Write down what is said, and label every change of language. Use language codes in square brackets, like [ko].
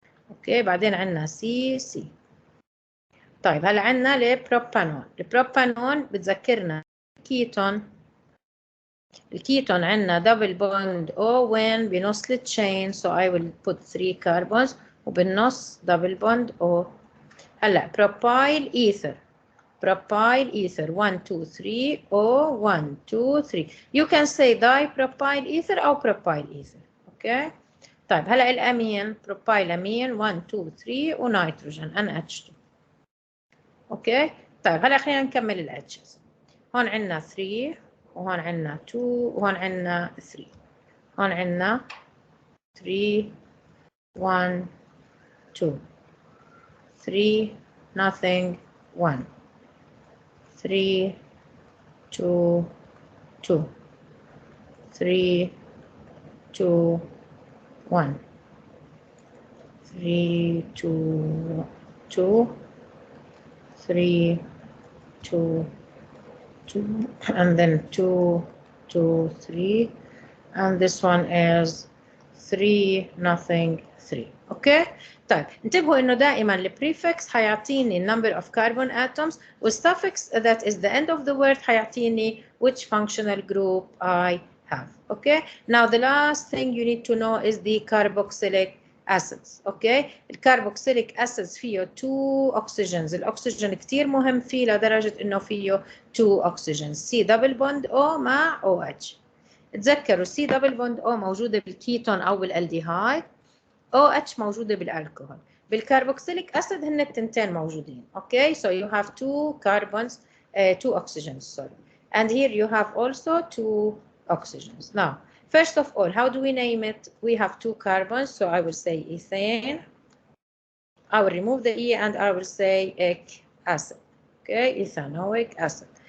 [ar] اوكي بعدين عندنا سي. طيب هلا عندنا البروبانون بتذكرنا كيتون. الكيتون عندنا دبل بوند او وين بنص التشين [en] so I will put 3 carbons [ar] وبالنص دبل بوند او. هلا بروبايل ايثر propyl ether 1 2 3 or 1 2 3. [en] You can say dipropyl ether [ar] أو [en] propyl ether. [ar] اوكي طيب هلا الامين propylamine 1 2 3 ونيتروجين NH2. اوكي طيب هلا خلينا نكمل الاتشز. هون عندنا 3 وهون عندنا 2 وهون عندنا 3. هون عندنا 3 1 2 3 [en] nothing [ar] 1 3 2 2 3 2 1 [en] 3 2 2 3 2 2 and then 2 2 3 and this one is 3 nothing 3. [ar] اوكي طيب انتبهوا انه دائما البريفكس حيعطيني [en] number of carbon atoms [ar] والsuffix [en] that is the end of the word [ar] حيعطيني [en] which functional group I have. Okay now the last thing you need to know is the carboxylic acids. [ar] اوكي الكربوكسيليك acids فيه 2 oxygens. الاكسجين كتير مهم فيه لدرجة انه فيه 2 oxygens C double bond O مع OH. تذكروا C double bond O موجودة بالكيتون أو بالالديهايد OH موجودة بالالكحول. بالكربوكسيليك أسيد هن التنتين موجودين. [en] Okay so you have 2 carbons 2 oxygens sorry and here you have also 2 oxygens. Now first of all how do we name it? We have 2 carbons so I will say ethane. I will remove the E and I will say ic acid. Okay ethanoic acid.